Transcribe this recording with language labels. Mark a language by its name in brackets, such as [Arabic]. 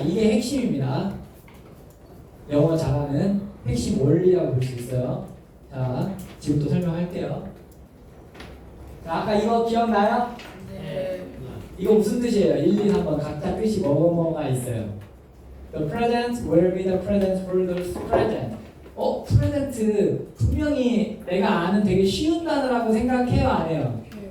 [Korean] 이게 핵심입니다. 영어 잘하는 핵심 원리라고 볼 수 있어요. 자, 지금부터 설명할게요. 자, 아까 이거 기억나요? 네. 이거 무슨 뜻이에요? 1, 2, 3번 각자 뜻이 뭐뭐뭐가 있어요. [English] The present will be the present for those present. [Korean] present 분명히 내가 아는 되게 쉬운 단어라고 생각해요, 안 해요?